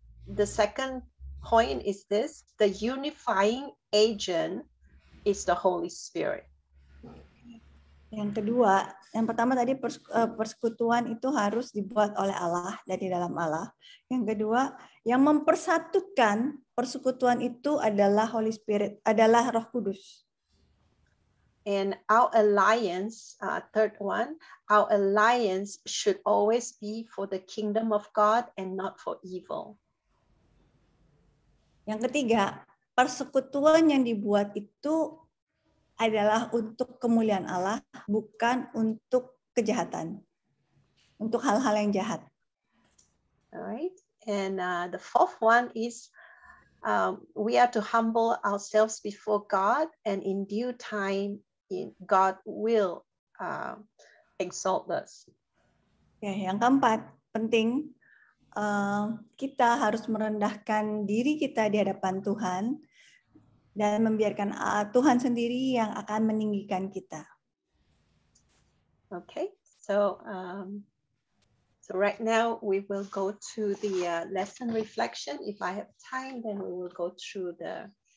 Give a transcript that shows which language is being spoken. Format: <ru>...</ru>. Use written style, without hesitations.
<en>The second point is this: the unifying agent is the Holy Spirit.</en> <id>Yang kedua, yang pertama tadi persekutuan itu harus dibuat oleh Allah dari dalam Allah. Yang kedua, yang mempersatukan persekutuan itu adalah Holy Spirit, adalah Roh Kudus.</id> <en>And our alliance, third one, our alliance should always be for the kingdom of God and not for evil.</en> <id>Yang ketiga, persekutuan yang dibuat itu adalah untuk kemuliaan Allah, bukan untuk kejahatan, untuk hal-hal yang jahat.</id> <en>Alright, and the fourth one is we are to humble ourselves before God, and in due time, God will exalt us.</en> <id>Ya, yang keempat, penting kita harus merendahkan diri kita di hadapan Tuhan dan membiarkan Tuhan sendiri yang akan meninggikan kita.</id> <en>Okay, so right now we will go to the lesson reflection. If I have time, then we will go through the</en>